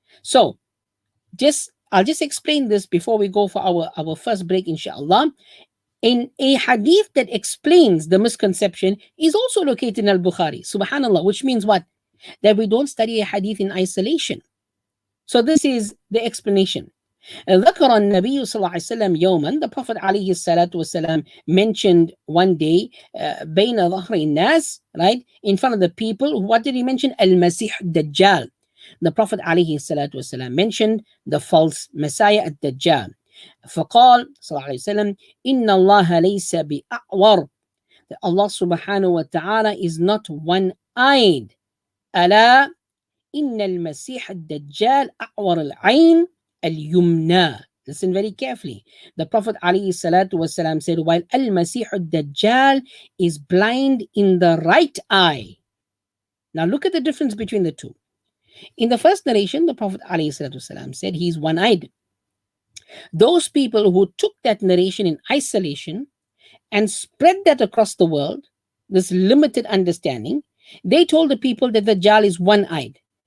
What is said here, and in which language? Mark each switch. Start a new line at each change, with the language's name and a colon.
English: So I'll just explain this before we go for our first break, inshallah. In a hadith that explains the misconception is also located in Al-Bukhari, subhanallah, which means what? That we don't study a hadith in isolation. So this is the explanation.
Arabic: ذكر النبي صلى الله عليه وسلم يوما,
English: the Prophet
Arabic: عليه الصلاة والسلام
English: mentioned one day
Arabic: بين ظهر الناس,
English: right, in front of the people. What did he mention? المسيح الدجال. The Prophet عليه الصلاة والسلام mentioned the false Messiah الدجال.
Arabic: فقال صلى الله عليه وسلم إن الله ليس بأعور.
English: Allah subhanahu wa ta'ala is not one-eyed.
Arabic: ألا إن المسيح الدجال أعور العين اليمنى.
English: Listen very carefully. The Prophet ﷺ said, while Al-Masih al-Dajjal is blind in the right eye. Now look at the difference between the two. In the first narration, the Prophet ﷺ said he's one-eyed. Those people who took that narration in isolation and spread that across the world, this limited understanding, they told the people that the Dajjal is one-eyed.